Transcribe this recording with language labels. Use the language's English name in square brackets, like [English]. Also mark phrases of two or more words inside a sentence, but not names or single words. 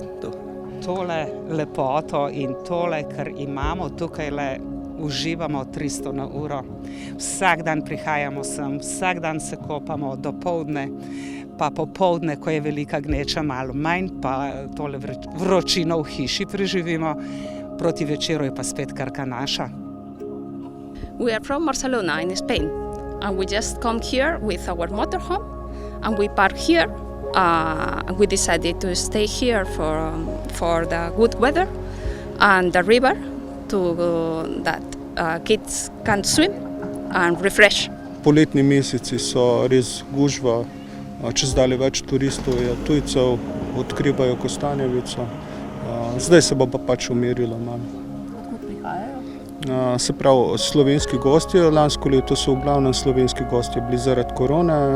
[Slovenian] Tole lepoto in tole, kar imamo tukaj, uživamo 300 na uro. Vsak dan prihajamo sem, vsak dan se kopamo dopoldne, pa popoldne, ko je velika gneča, malo manj, pa tole vročino v hiši preživimo, proti večeru je pa spet karka naša. [English] We are from Barcelona in Spain, and we just come here with our motorhome, and we park here. We decided to stay here for the good weather and the river that kids can swim and refresh. [Slovenian] Poletni meseci so res gužva, čezdalje več turistov je tujcev, odkrivajo Kostanjevico. Zdaj se bo pa pač umirilo malo. Se pravi, slovenski gostje, lansko leto so v glavnem slovenski gostje bili zaradi korone.